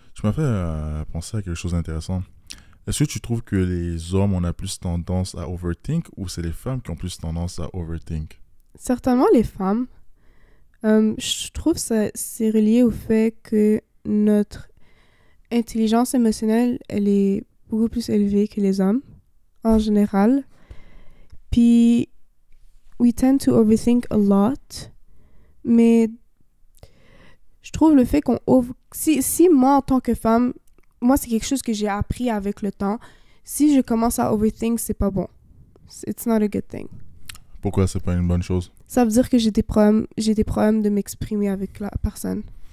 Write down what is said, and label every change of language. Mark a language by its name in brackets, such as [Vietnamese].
[French] Tu m'as fait penser à quelque chose d'intéressant. Est-ce que tu trouves que les hommes, on a plus tendance à overthink ou c'est les femmes qui ont plus tendance à overthink? Certainement les femmes. Je trouve que c'est relié au fait que notre intelligence émotionnelle, elle est beaucoup plus élevée que les hommes, en général. [English] Puis, we tend to overthink a lot. [French] Mais je trouve le fait qu'on... Si moi, en tant que femme, moi, c'est quelque chose que j'ai appris avec le temps. Si je commence à overthink, c'est pas bon. [English] It's not a good thing. [French] Pourquoi c'est pas une bonne chose? Ça veut dire que j'ai des problèmes de m'exprimer avec la personne.